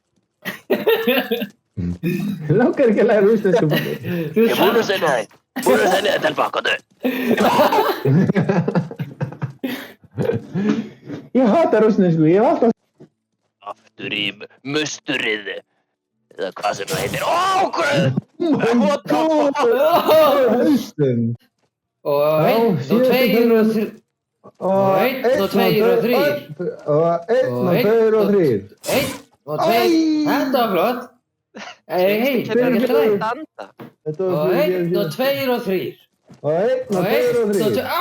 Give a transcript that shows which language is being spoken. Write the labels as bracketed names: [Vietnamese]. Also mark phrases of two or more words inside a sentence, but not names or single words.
[Icelandic] Langar ekki að læra rússnesku. Ég er búin að segja það. Telpa, komdu. Ég hata rússnesku, ég hef alltaf... Aftur í musturið. Eða hvað sem það heitir. Guð! [English] What the fuck? [Icelandic] Og einn og tveir og þrír. Og einn og tveir og þrír. Einn og tveir. Þetta var flott. Hei, það er ekki það. Og einn og tveir og þrír. Og einn og tveir og þrír.